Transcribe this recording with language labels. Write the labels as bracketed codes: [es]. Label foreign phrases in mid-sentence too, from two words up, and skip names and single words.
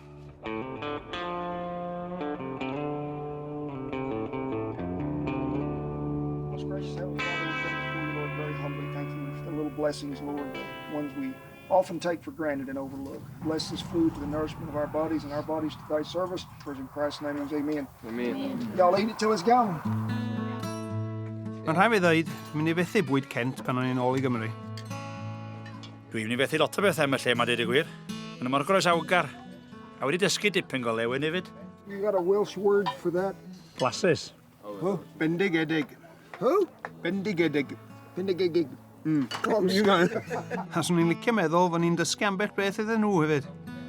[en] Most gracious Heavenly Father, we thank you for you, Lord, very humbly. Thank you for the little blessings, Lord, the ones we often take for granted and overlook. Bless this food to the nourishment of our bodies and our bodies to thy service. For in Christ's name, amen. Amen. Y'all eat it till it's gone. [cy] Mae'n rhaid fi ddweud, mynd i fethu bwyd Kent pan o'n i'n ôl i Gymru. Dwi'n mynd i fethu lot o bethau yn y lle, mae dweud y gwir. Yn y mor groes awgar. A wedi dysgu dipyn go lewen hefyd. [en] You got a Welsh word for that? [cy] Blasus. Oh, bendigedig. [en] Who? [cy] Bendigedig. Bendigig. Close. A swn i'n licio meddwl fod ni'n dysgu ambell beth iddyn nhw hefyd.